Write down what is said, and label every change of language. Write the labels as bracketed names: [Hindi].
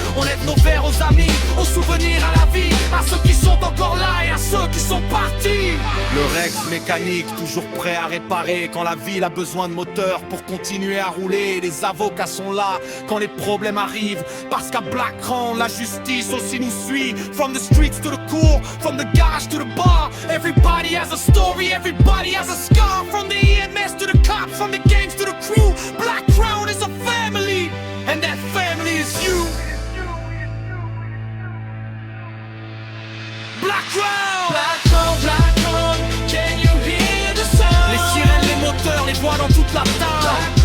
[French] On aide nos verres aux amis, aux souvenirs, à la vie, à ceux qui sont encore là et à ceux qui sont partis. Le Rex mécanique, toujours prêt à réparer quand la ville a besoin de moteur pour continuer à rouler. Les avocats sont là quand les problèmes arrivent, parce qu'à Black Crown, la justice aussi nous suit. [English] From the streets to the cour, from the garage to the bar, everybody has a story, everybody has a scar. From the EMS to the cops, from the gangs to the crew, Black Crown is a family, and that family is you. Black Crown, Black Crown, can you hear the sound? [French] Les sirènes, les moteurs, les voix dans toute la town.